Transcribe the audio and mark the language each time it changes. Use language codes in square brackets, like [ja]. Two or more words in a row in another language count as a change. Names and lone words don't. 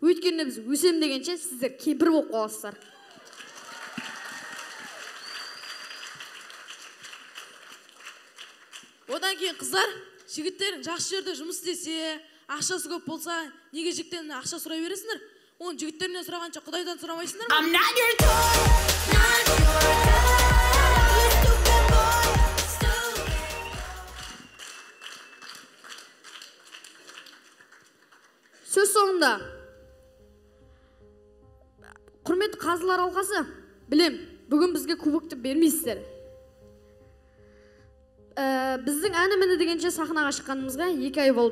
[kk] Өйткені біз өсем дегенше сіздер кемпір болып қаласыздар. Одан кейін қыздар, жігіттерің жақсы жерде жұмыс істесе, ақшасы көп болса, неге жігіттерінен ақша сұрай бересіңдер? Оны жігіттерінен сұрағанша Құдайдан сұрамайсыңдар ма? [en] I'm not your toy, not your toy. You stupid boy, stupid. [kk] Сөз соңында. Құрметті қазылар алқасы, білем, бүгін бізге кубокты бермейсіздер. Біздің әні міне дегенше сахнаға шыққанымызға 2 ай болды.